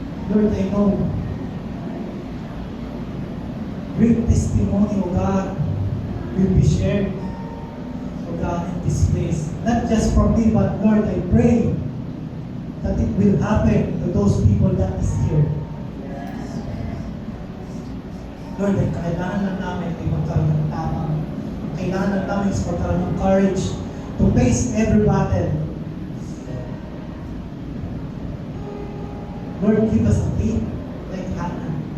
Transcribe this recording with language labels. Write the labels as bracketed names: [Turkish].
[English] Lord, I know great testimony, O God, will be shared, O God, in this place. Not just from me, but Lord, I pray that it will happen to those people that is here. [Filipino] Lord, ay kailangan lang namin ay magkaroon ng tamang. Kailangan lang namin [English] is [Filipino] magkaroon ng [English] courage to face every battle. Lord, give us a faith like Hannah.